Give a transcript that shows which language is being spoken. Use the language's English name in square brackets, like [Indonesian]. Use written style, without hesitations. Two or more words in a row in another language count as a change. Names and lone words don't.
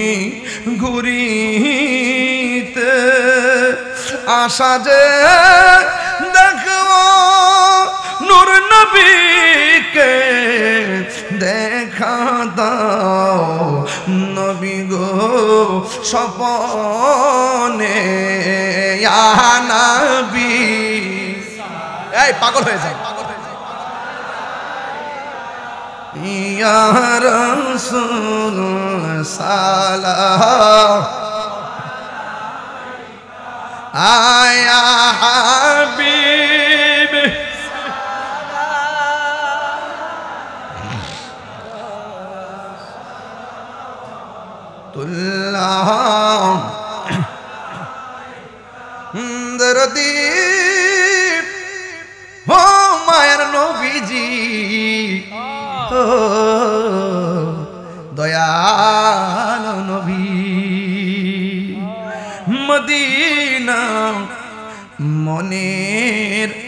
[Bangla] ঘুরিতে, আশা যে দেখো নূর নবীকে দেখা দাও নবী গো স্বপনে, [Arabic] يا نبي. [Bangla] এই পাগল হয়ে যায়, [Arabic] يا رسول سلام, آیا حبیب اللہ [Bangla] দরদি হো মায়ের নবীজি ও দয়াল নবী মদিনা মনের